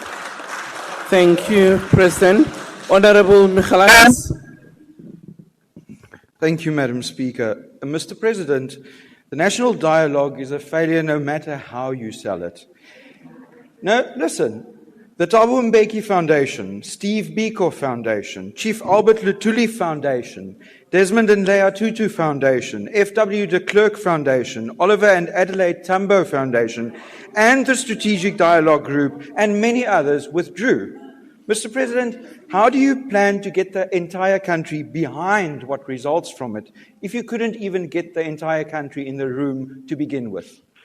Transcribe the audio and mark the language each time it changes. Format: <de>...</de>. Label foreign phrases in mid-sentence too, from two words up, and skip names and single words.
<en>Thank you, President. Honorable Michalakas. Thank you, Madam Speaker. Mr. President, the national dialogue is a failure no matter how you sell it. No, listen. The Thabo Mbeki Foundation, Steve Biko Foundation, Chief Albert Luthuli Foundation, Desmond and Leah Tutu Foundation, F.W. de Klerk Foundation, Oliver and Adelaide Tambo Foundation, and the Strategic Dialogue Group, and many others withdrew. Mr. President, how do you plan to get the entire country behind what results from it if you couldn't even get the entire country in the room to begin with?</en>